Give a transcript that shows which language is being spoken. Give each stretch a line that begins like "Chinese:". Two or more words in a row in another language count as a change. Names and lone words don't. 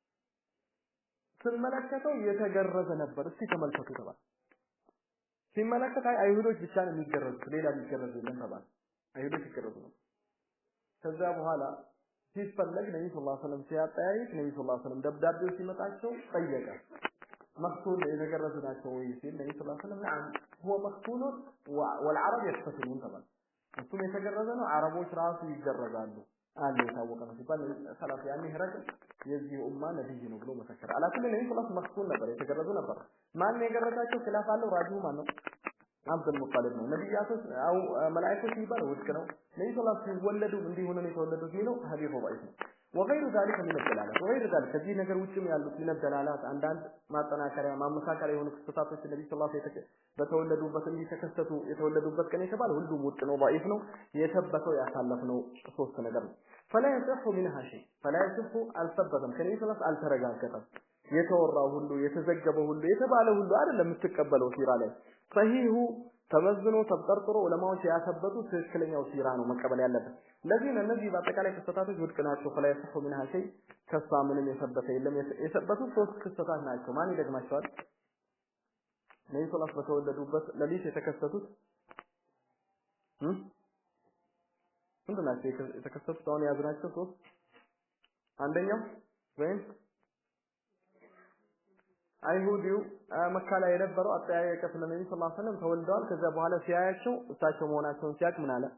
Amharic: ሲመለከተው የተገረዘ ነበር እስቲ ተመልከቱ ተባለ ሲመለከት አይሁዶች ብቻ ነው የሚገረዙት ሌላ የሚገረዝ የለም ተባለ አይሁዶች ይገረዙ ነው ከዛ በኋላ ሲፈለግ ነብዩ
Arabic: صلى الله عليه وسلم
Amharic: ሲያጠያይቅ ነብዩ
Arabic: صلى الله عليه وسلم
Amharic: ደብዳቤው ሲመጣቸው ጠየቀ
Arabic: مختون يتجرز
Amharic: ናቸው ወይ ሲል ነብዩ
Arabic: صلى الله عليه وسلم نعم هو مختون والعرب يختتنون طبعا
Amharic: እሱም የተገረዘ ነው አረቦች ራሱ ይገረዛሉ አለ የታወቀ ነው ሲባል ሰላፍ ያኔ ህረቅ የዚህ ኡማ ነብይ ነው ብሎ መሰከረ። አላኩል ነብይ
Arabic: صلى الله عليه وسلم
Amharic: ነበር የተገረዙ ነበር። ማን ነው የገረዛቸው? ኺላፍ አለው። ራጂሁ ማን ነው? አብዱል ሙጣሊብ ነው። ነብያቶች አው መላእክቶች ይባል ውድቅ ነው። ነብይ
Arabic: صلى الله عليه وسلم
Amharic: ሲወለዱ እንዲሆነ ነው የተወለዱት የሚለው ሐዲሱ ضعيف ነው።
Arabic: وغير ذلك من الدلالات وغير ذلك
Amharic: ከዚህ ነገር ውጭም ያሉት
Arabic: من الدلالات
Amharic: አንዳንድ ማጠናከሪያ ማመሳከሪያ የሆኑ ክስተቶች ነብይ
Arabic: صلى الله عليه وسلم
Amharic: በተወለዱበት እንዲተከሰቱ የተወለዱበት ቀን የተባለ ሁሉም ውድቅ ነው ضعيف ነው። የተበተው ያሳለፍነው ሶስት ነገር ነው።
Arabic: فلا يصح منها شيء فلا يصح
Amharic: አልሰበተም ከነብይ
Arabic: صلى الله عليه وسلم
Amharic: አልተረጋገጠም። የተወራው ሁሉ የተዘገበው ሁሉ የተባለው ሁሉ አይደለም የምትቀበለው ሲራ ላይ ሰሂሁ ተመዝኖ ተጠርጥሮ ዑለማዎች ያሰበቱት ትክክለኛው ሲራ ነው መቀበል ያለበት። ለዚህ እነዚህ በአጠቃላይ ክስተታቶች ውድቅ ናቸው።
Arabic: فلا يصح منها شيء
Amharic: ከሷ ምንም የሰበተ የለም። የሰበቱት ሶስት ክስተታት ናቸው። ማን ይደግማቸዋል? ነብዩ
Arabic: صلى الله عليه وسلم
Amharic: በተወለዱበት ሌሊት የተከሰቱት ምንድን ናቸው የተከሰቱት? አሁን ያዝናቸው ሶስት አንደኛው ወይም አይሁዲው መካ ላይ የነበረው አጠያየቀ ስለ ነብዩ
Arabic: صلى الله عليه وسلم
Amharic: ተወልደዋል። ከዛ በኋላ ሲያያቸው እሳቸው መሆናቸውን ሲያቅ ምን አለ?